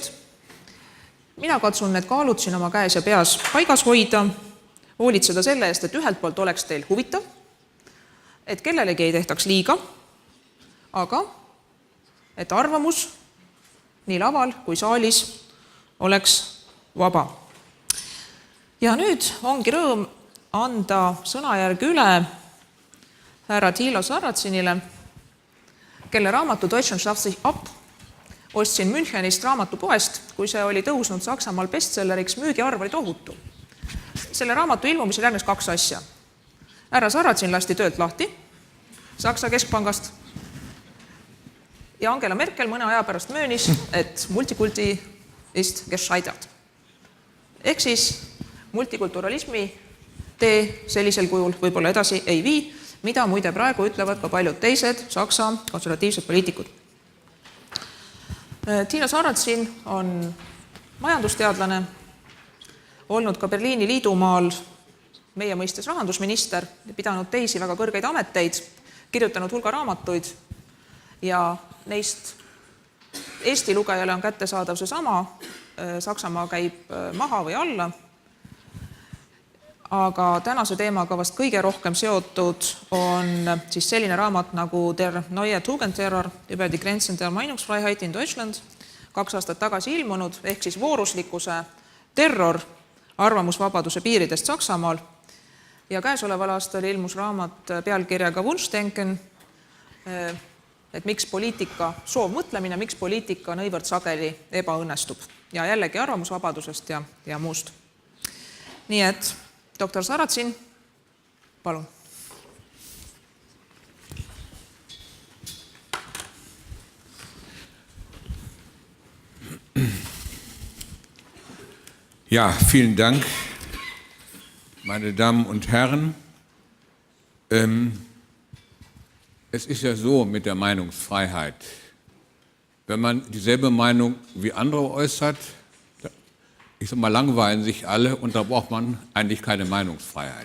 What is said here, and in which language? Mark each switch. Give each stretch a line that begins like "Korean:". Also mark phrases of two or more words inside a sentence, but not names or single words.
Estonian: Mina katsun need kaalud siin oma käes ja peas paigas hoida, hoolitseda selle eest, et ühelt poolt oleks teil huvitav, et kellelegi ei tehtaks liiga, aga et arvamus nii laval kui saalis oleks vaba. Ja nüüd ongi rõõm anda sõnajärg üle härra Thilo Sarratsinile, kelle raamatu Deutschland schafft sich ab ostsin Münchenist raamatupoest, kui see oli tõusnud Saksamaal bestselleriks, müügiarv oli tohutu. Selle raamatu ilmumisel järgnes 2 asja. Härra Sarratsin lasti töölt lahti Saksa keskpangast ja Angela Merkel mõne aja pärast möönis, et
German: multikulti ist gescheitert.
Estonian: Ehk siis multikulturalismi tee sellisel kujul võib-olla edasi ei vii, mida muide praegu ütlevad ka paljud teised Saksa konservatiivsed poliitikud. Thilo Sarratsin on majandusteadlane, olnud ka Berliini liidumaal meie mõistes rahandusminister, pidanud teisi väga kõrgeid ameteid, kirjutanud hulga raamatuid ja neist Eesti lugejale on kättesaadav see sama, Saksamaa käib maha või alla, aga tänase teemaga vast kõige rohkem seotud on siis selline raamat nagu Der neue Tugendterror über die Grenzen der Meinungsfreiheit in Deutschland, 2 aastat tagasi ilmunud, ehk siis vooruslikkuse terror arvamusvabaduse piiridest Saksamaal. Ja käesoleval aastal ilmus raamat pealkirjaga Wunschdenken, et miks poliitika, soovmõtlemine, miks poliitika nõivõrd sageli ebaõnnestub. Ja jällegi arvamusvabadusest ja muust. Nii et doktor Sarratsin, palun.
German: Ja, vielen Dank, meine Damen und Herren. Es ist ja so mit der Meinungsfreiheit. Wenn man dieselbe Meinung wie andere äußert, ich sag mal, langweilen sich alle und da braucht man eigentlich keine Meinungsfreiheit.